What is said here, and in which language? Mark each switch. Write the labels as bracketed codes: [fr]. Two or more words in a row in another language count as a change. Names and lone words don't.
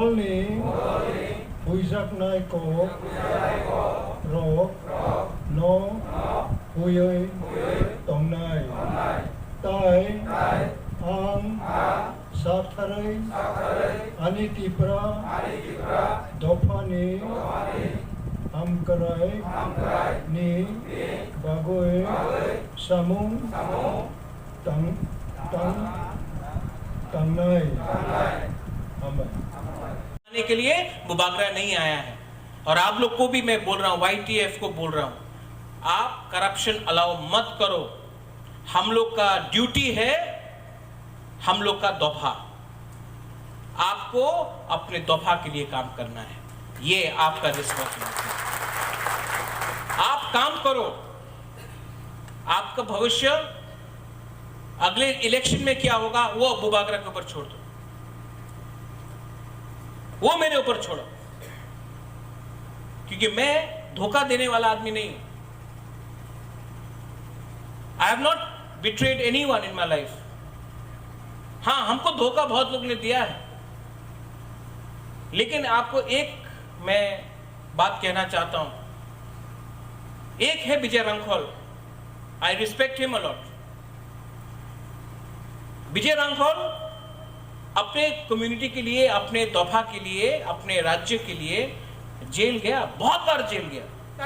[trp] ni huijak nai ko ro no huyoi tongnai tai ang satharai ani tipra dopani amkarai ni bagoe samung tangnai [hi] आने के लिए मुबागरा नहीं आया है। और आप लोग को भी मैं बोल रहा हूं, YTF को बोल रहा हूं, आप [en] corruption allow [hi] मत करो। हम लोग का ड्यूटी है, हम लोग का दफा, आपको अपने दफा के लिए काम करना है, ये आपका रिस्पॉन्सिबिलिटी है। आप काम करो, आपका भविष्य अगले इलेक्शन में क्या होगा वो मुबागरा के ऊपर छोड़ दो, वो मेरे ऊपर छोड़ो, क्योंकि मैं धोखा देने वाला आदमी नहीं हूं। [en] I have not betrayed anyone in my life. [hi] हां, हमको धोखा बहुत लोग ने दिया है, लेकिन आपको एक मैं बात कहना चाहता हूं। एक है विजय रांखल, [en] I respect him a lot. [hi] विजय रांखल अपने कम्युनिटी के लिए, अपने दफा के लिए, अपने राज्य के लिए जेल गया, बहुत बार जेल गया।